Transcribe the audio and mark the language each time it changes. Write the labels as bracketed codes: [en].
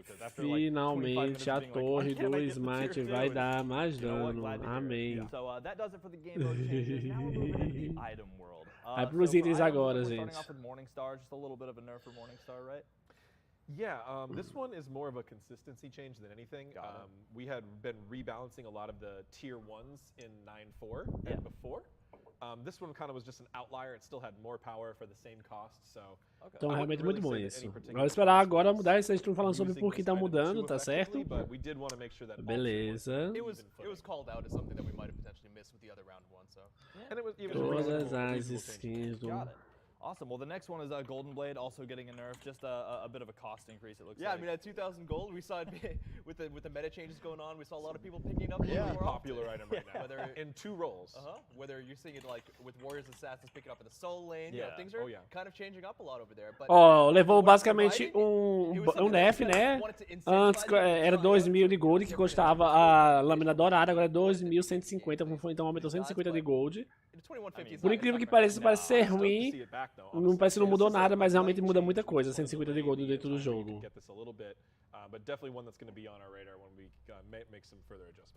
[pt] Finalmente a torre do Smite vai dar mais dano. Amém. [en] So that does it for the game mode changes. Now we'll go over to the item world. [pt] Vai pros itens agora, gente. [en] Starting off with Morningstar, just a little bit of a nerf for Morningstar, right? Yeah, this one is more of a consistency change than anything. We had been rebalancing a lot of the tier 1s in 9-4 and before. This one kind of was just an outlier. It still had more power for the same cost, so. [pt] Então realmente muito bom isso. Vamos esperar agora mudar isso. A gente não falando sobre por que tá mudando, tá certo? Beleza. [en] It was called out as something that we might have potentially missed with the other round one, so. [pt] Todas as skins do. [en] Awesome. Well, the next one is Golden Blade, also getting a nerf, just a bit of a cost increase. It looks like. Yeah, I mean at 2,000 gold, we saw it with the meta changes going on. We saw a lot of people picking up. Popular item right now. Whether in 2 roles. Whether you're seeing it like with Warriors Assassins picking up in the Soul Lane, you know, things are kind of changing up a lot over there. But [pt] levou basicamente nerf, né? Antes era 2.000 de gold que custava a lâmina dourada, agora é 2.150, então aumentou 150 de gold. Por incrível que pareça, parece ser ruim. Não parece que não mudou nada, mas realmente muda muita coisa. 150 de gold dentro do jogo. [en] But definitely one that's going to be on our radar when we make some further adjustments.